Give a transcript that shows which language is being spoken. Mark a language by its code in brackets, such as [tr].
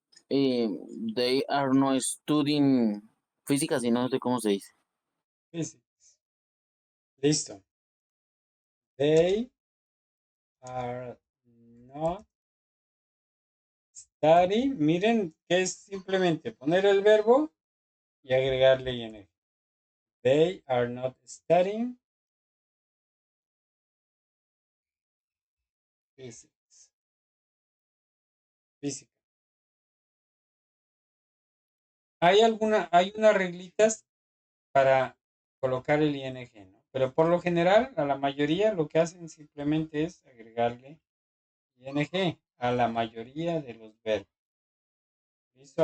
[es] Eh, [en] they are not studying [es] física, si no sé cómo se dice. [en] Physics. Listo. They are not studying. [es] Miren que es simplemente poner el verbo y agregarle ing. [en] They are not studying physics. [es] Física. Hay unas reglitas para colocar el ing, ¿no? Pero por lo general, a la mayoría lo que hacen simplemente es agregarle ing a la mayoría de los verbos. ¿Listo?